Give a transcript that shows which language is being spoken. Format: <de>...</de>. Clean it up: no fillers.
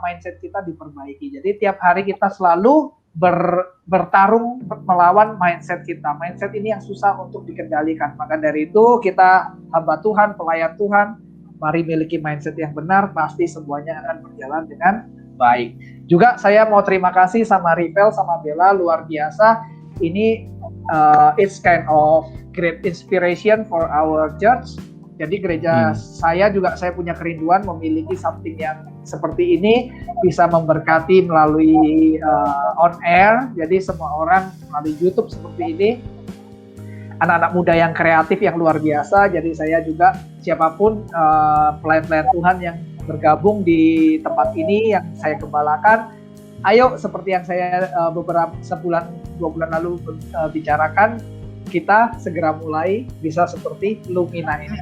<id>Mindset kita diperbaiki. Jadi tiap hari kita selalu bertarung melawan mindset kita. Mindset ini yang susah untuk dikendalikan. Maka dari itu kita hamba Tuhan, pelayan Tuhan, mari miliki mindset yang benar, pasti semuanya akan berjalan dengan baik. Juga saya mau terima kasih sama Rivel, sama Bella, luar biasa.</id> <en>Ini it's kind of great inspiration for our church.</en> <id>Jadi gereja saya juga, saya punya kerinduan memiliki something yang seperti ini, bisa memberkati melalui on air. Jadi semua orang melalui YouTube seperti ini, anak-anak muda yang kreatif yang luar biasa. Jadi saya juga, siapapun pelayan-pelayan Tuhan yang bergabung di tempat ini yang saya gembalakan, ayo seperti yang saya beberapa sebulan 2 bulan lalu bicarakan, kita segera mulai bisa seperti Lumina ini.</id>